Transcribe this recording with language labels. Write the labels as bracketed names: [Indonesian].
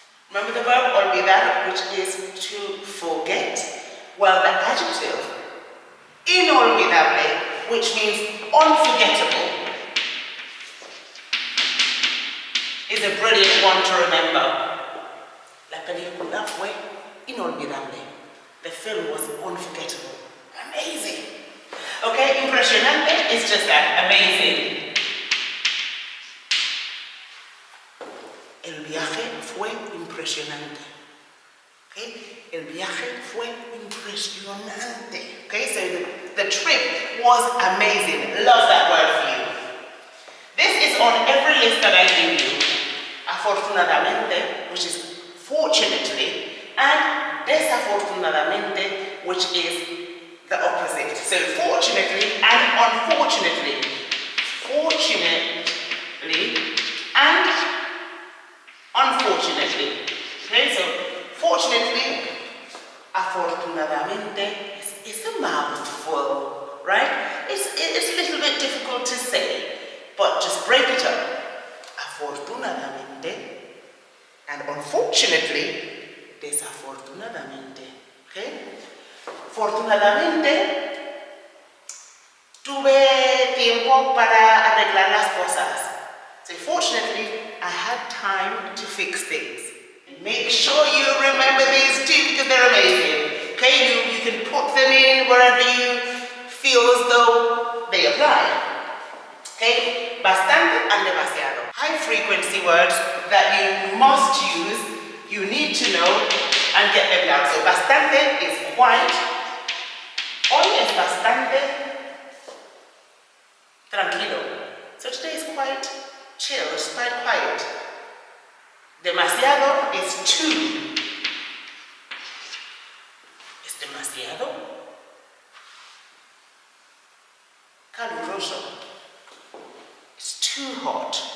[English] Remember the verb olvidar, which is to forget? Well, the adjective, inolvidable, which means unforgettable, is a brilliant one to remember. [Spanish] La película fue inolvidable. [English] The film was unforgettable. Amazing. Okay, impresionante is just that, amazing. [Spanish] El viaje fue impresionante. Okay, el viaje fue impresionante. [English] Okay, so the trip was amazing. Love that word for you. This is on every list that I give you. Afortunadamente, which is fortunately, and desafortunadamente, which is the opposite. So fortunately and unfortunately. Fortunately and unfortunately. Okay, so fortunately, afortunadamente is a mouthful, right? It's a little bit difficult to say, but just break it up. Afortunadamente and unfortunately, desafortunadamente. Okay? [Spanish] Fortunadamente, tuve tiempo para arreglar las cosas. [English] So fortunately, I had time to fix things. Make sure you remember these too because they're amazing. Okay, you can put them in wherever you feel as though they apply. Okay, bastante and demasiado. High frequency words that you must use, you need to know, and get them down. So bastante is quite. [Spanish] Hoy es bastante tranquilo. [English] So today is quite chill, it's quite quiet. Demasiado is too. [Spanish] Es demasiado caluroso. [English] It's too hot.